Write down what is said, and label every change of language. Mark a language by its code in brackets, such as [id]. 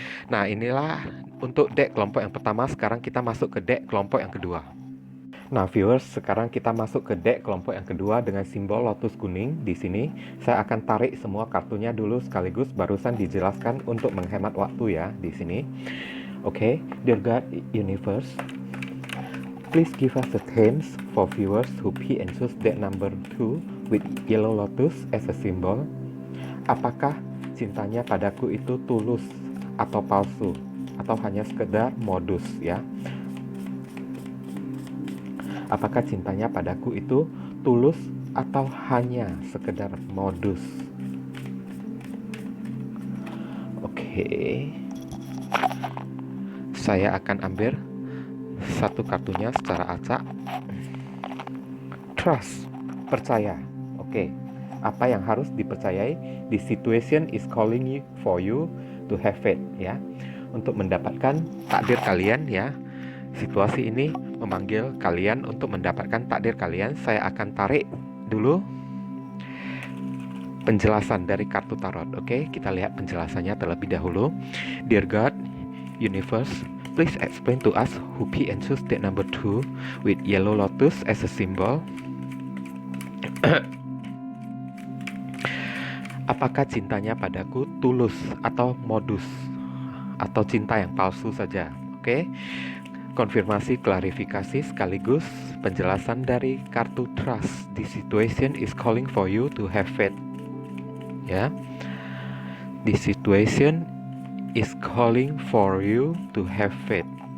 [id] Nah, inilah untuk deck kelompok yang pertama. Sekarang kita masuk ke deck kelompok yang kedua. Nah, viewers, sekarang kita masuk ke deck kelompok yang kedua dengan simbol lotus kuning. Di sini saya akan tarik semua kartunya dulu sekaligus, barusan dijelaskan untuk menghemat waktu ya di sini. [en] Oke, dear God, universe, please give us the hints for viewers who pick and choose deck number 2 with yellow lotus as a symbol. [id] Apakah cintanya padaku itu tulus atau palsu, atau hanya sekedar modus ya? Apakah cintanya padaku itu tulus atau hanya sekedar modus? Oke. Saya akan ambil satu kartunya secara acak. Trust, percaya. Oke. Apa yang harus dipercayai? [en] The situation is calling you for you to have faith ya. [id] Untuk mendapatkan takdir kalian ya. Situasi ini memanggil kalian untuk mendapatkan takdir kalian. Saya akan tarik dulu penjelasan dari kartu tarot. Oke, kita lihat penjelasannya terlebih dahulu. Dear God, universe, please explain to us who pick and choose deck number 2 with yellow lotus as a symbol. Apakah cintanya padaku tulus atau modus atau cinta yang palsu saja? Oke. Konfirmasi, klarifikasi sekaligus penjelasan dari kartu trust. [en] The situation is calling for you to have faith. Ya. The situation is calling for you to have faith.